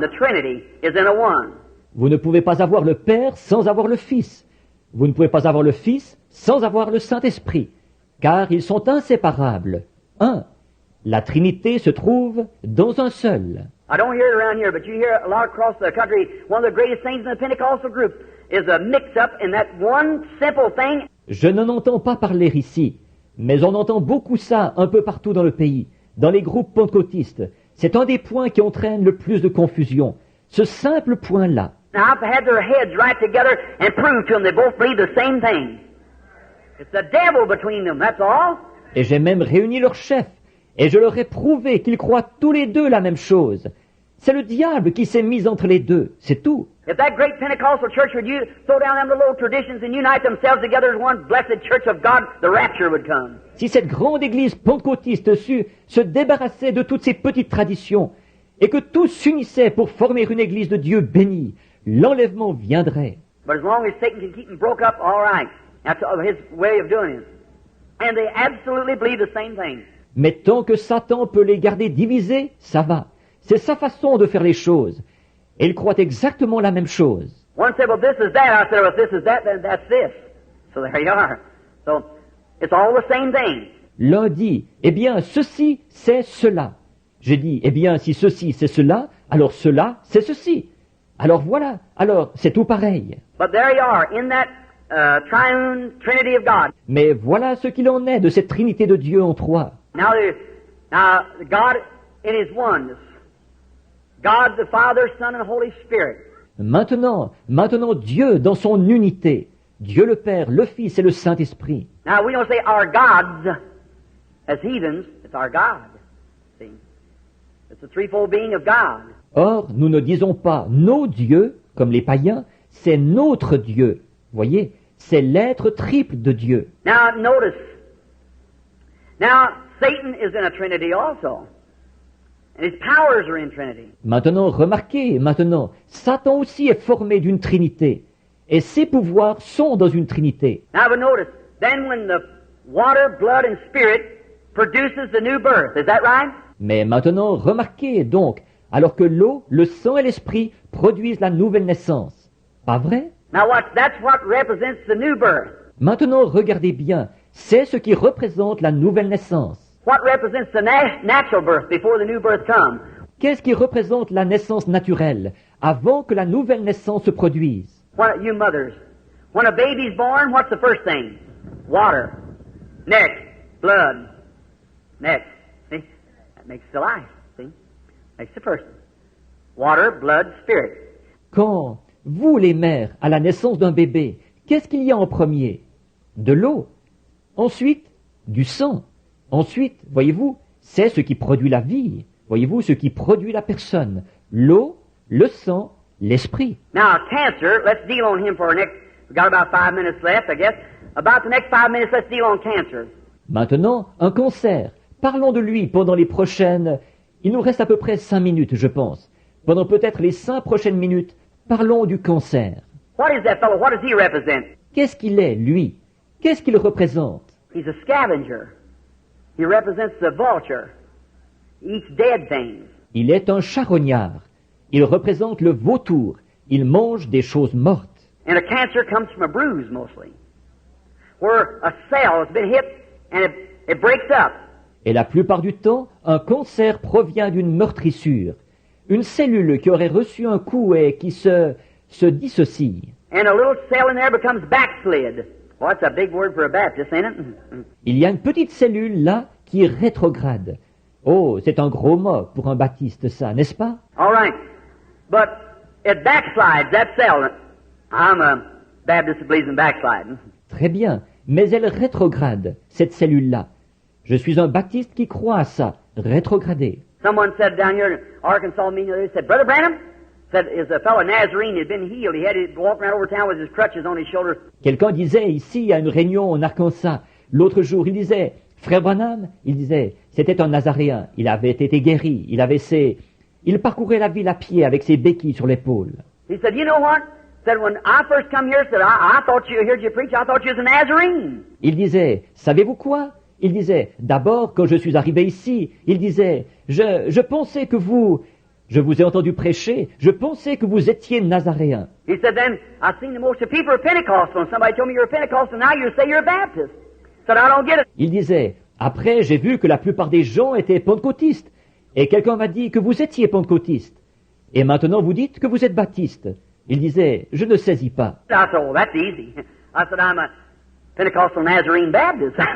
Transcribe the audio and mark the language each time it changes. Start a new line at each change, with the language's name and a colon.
English: The Trinity is in a one.
French: Vous ne pouvez pas avoir le Père sans avoir le Fils. Vous ne pouvez pas avoir le Fils sans avoir le Saint-Esprit, car ils sont inséparables. Un. La Trinité se trouve dans un seul.
English: I don't hear it around here, but you hear a lot across the country. One of the greatest things in the Pentecostal group is a mix-up in that one simple thing.
French: Je n'en entends pas parler ici, mais on entend beaucoup ça un peu partout dans le pays, dans les groupes pentecôtistes. C'est un des points qui entraîne le plus de confusion. Ce simple point-là.
English: Now, I've had their heads right together and proved to them they both believe the same thing. It's the devil between them, that's all.
French: Et j'ai même réuni leurs chefs, et je leur ai prouvé qu'ils croient tous les deux la même chose. C'est le diable qui s'est mis entre les deux, c'est tout.
English: If that great Pentecostal church would you throw down them little old traditions and unite themselves together as one blessed church of God, the rapture would come.
French: Si cette grande église pentecôtiste sut se débarrasser de toutes ces petites traditions, et que tous s'unissaient pour former une église de Dieu bénie, l'enlèvement viendrait.
English: But as long as Satan can keep them broke up, all right. That's his way of doing it. And they absolutely believe the same thing.
French: Mais tant que Satan peut les garder divisés, ça va. C'est sa façon de faire les choses. Et ils croient exactement la même chose.
English: One said, well, this is that. I said, well, if this is that, then that's this. So there you are. So it's all the same thing.
French: L'un dit, eh bien, ceci, c'est cela. J'ai dit, eh bien, si ceci, c'est cela, alors cela, c'est ceci. Alors voilà, alors c'est tout pareil.
English: But there you are, in that triune Trinity of God.
French: Mais voilà ce qu'il en est de cette Trinité de Dieu en trois.
English: Now God in His oneness. God the Father, Son, and Holy Spirit.
French: Maintenant Dieu dans son unité. Dieu le Père, le Fils et le Saint-Esprit.
English: Now we don't say our gods as heathens, it's our God. See? It's the threefold being of God.
French: Or, nous ne disons pas nos dieux, comme les païens, c'est notre Dieu. Voyez, c'est l'être triple de Dieu.
English: Now notice. Now Satan is in a Trinity also. And his powers are in Trinity.
French: Maintenant, remarquez, Satan aussi est formé d'une Trinité. Et ses pouvoirs sont dans une Trinité.
English: Now but notice, then when the water, blood, and spirit produces the new birth, is that right?
French: Mais maintenant, remarquez donc, alors que l'eau, le sang et l'esprit produisent la nouvelle naissance. Pas vrai?
English: Now that's what represents the new birth.
French: Maintenant, regardez bien, c'est ce qui représente la nouvelle naissance.
English: What represents the natural birth before the new birth comes?
French: Qu'est-ce qui représente la naissance naturelle, avant que la nouvelle naissance se produise?
English: When, you mothers, when a baby's born, what's the first thing? Water. Next, blood. Next. See? That makes the life. See? Makes the person. Water, blood, spirit.
French: Quand, vous les mères, à la naissance d'un bébé, qu'est-ce qu'il y a en premier? De l'eau. Ensuite, du sang. Ensuite, voyez-vous, c'est ce qui produit la vie. Voyez-vous, ce qui produit la personne. L'eau, le sang, l'esprit.
English: Now, cancer, let's deal on him for next, we've got about 5 minutes left, I guess. About the next 5 minutes, let's deal on cancer.
French: Maintenant, un cancer. Parlons de lui pendant les prochaines... Il nous reste à peu près 5 minutes, je pense. Pendant peut-être les 5 prochaines minutes, parlons du cancer.
English: What is that fellow? What does he represent?
French: Qu'est-ce qu'il est, lui? Qu'est-ce qu'il représente?
English: He's a scavenger. He represents the vulture. He eats dead things.
French: Il est un charognard. Il représente le vautour. Il mange des choses mortes.
English: And a cancer comes from a bruise mostly, where a cell has been hit and it breaks up.
French: Et la plupart du temps, un cancer provient d'une meurtrissure. Une cellule qui aurait reçu un coup et qui se dissocie.
English: And a little cell in there becomes backslid. Well, that's a big word for a Baptist, ain't it?
French: Il y a une petite cellule là qui rétrograde. Oh, c'est un gros mot pour un baptiste, ça, n'est-ce pas?
English: All right. But it backslides, that cell. I'm a Baptist that believes in backsliding.
French: Très bien, mais elle rétrograde, cette cellule-là. Je suis un baptiste qui croit à ça, rétrograder.
English: Someone said down here in Arkansas meeting the other day, said, Brother Branham, said is a fellow Nazarene had been healed. He had to walk around over town with his crutches on his shoulders.
French: Quelqu'un disait ici à une réunion en Arkansas, l'autre jour, il disait, Frère Branham, il disait, c'était un Nazaréen, il avait été guéri, il parcourait la ville à pied avec ses béquilles sur l'épaule.
English: He said, you know what? Said, when I first come here, said, I thought you heard you preach, I thought you was a Nazarene.
French: Il disait, savez-vous quoi? Il disait, d'abord, quand je suis arrivé ici, il disait, je pensais que je vous ai entendu prêcher, je pensais que vous étiez Nazaréen.
English: He said, then I seen the most of people are Pentecostal, and somebody told me you're a Pentecostal, now you say you're a Baptist. Said, I don't get it.
French: Il disait, après, j'ai vu que la plupart des gens étaient pentecôtistes, et quelqu'un m'a dit que vous étiez pentecôtiste. Et maintenant, vous dites que vous êtes baptiste. Il disait, je ne saisis pas.
English: I said, oh, that's easy. I said, I'm a Pentecostal Nazarene Baptist.